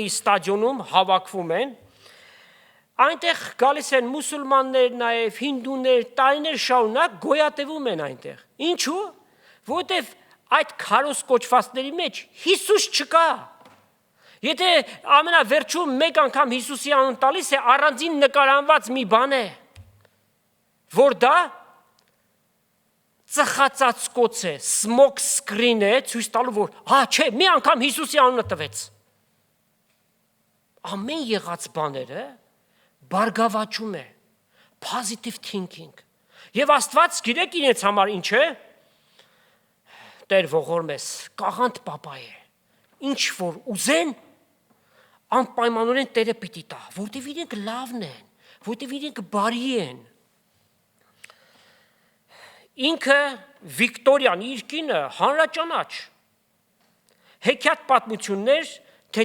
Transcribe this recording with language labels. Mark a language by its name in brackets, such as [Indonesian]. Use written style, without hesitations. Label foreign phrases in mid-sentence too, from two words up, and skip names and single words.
[Armenian] ստադիոնում հավաքվում են, այնտեղ գալիս են մուսուլմաններ նաև, հինդուներ, տարիներ շարունակ գոյատևում են այնտեղ։ Ինչու՞, որովհետև այդ քարոզ կոչվածների մեջ Հիսուս չկա։ Եթե ամենավերջում մեկ անգամ Հիսուսի անուն տալիս է, առանձին նկարանված մի բան է, որ դա ծխածածկոց է, [English] smoke screen [Armenian] է, ցույց տալու, որ չէ, մի անգամ Հիսուսի անունը տվեց։ Ամեն եղած բաները բարգավաճում է, [English] positive thinking։ [Armenian] Եվ Աստված գիտեք իրենց համար ինչ է, Տեր ողորմ ես, կաղանդ պապա է, ինչ որ ուզեն, անպայմանորեն Տերը պիտի տա, որտև իրենք լավն են, որտև իրենք բարի են։ Ինքը Վիկտորիան իր կինը հանրաճանաչ, հեքիաթ պատմություններ, թե